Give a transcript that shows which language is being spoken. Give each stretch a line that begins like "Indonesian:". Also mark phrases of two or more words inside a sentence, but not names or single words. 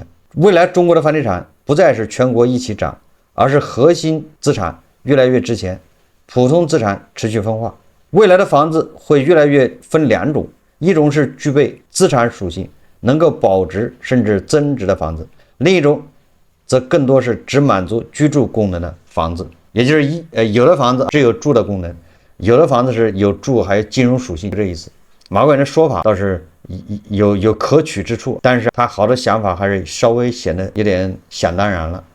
Chinese: 未來中國的房地產不再是全國一起漲，而是核心資產越來越值錢，普通資產持續分化。未來的房子會越來越分2種，一種是具備資產屬性，能夠保值甚至增值的房子，另一種則更多是只滿足居住功能的房子，也就是有的房子只有住的功能，有的房子是有住還有金融屬性，这意思。马国元的說法倒是有可取之處，但是他好的想法還是稍微顯得有點想當然了。